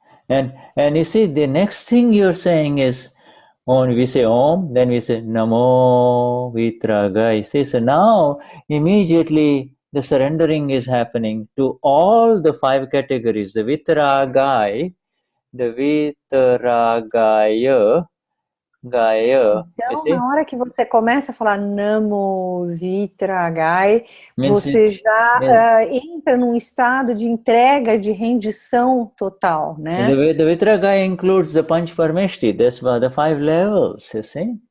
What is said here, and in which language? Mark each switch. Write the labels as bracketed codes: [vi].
[en] And you see, the next thing you're saying is, we say Om, then we say Namo Vitragai. See, so now immediately the surrendering is happening to all the 5 categories. The Vitragai, the Vitragaya, [pt] Então, na hora que você começa a falar Namo Vitragai, você já entra num estado de entrega, de rendição total, né? [en] The Vitragai includes the Panchparmeshti. That's about the 5 levels, you see?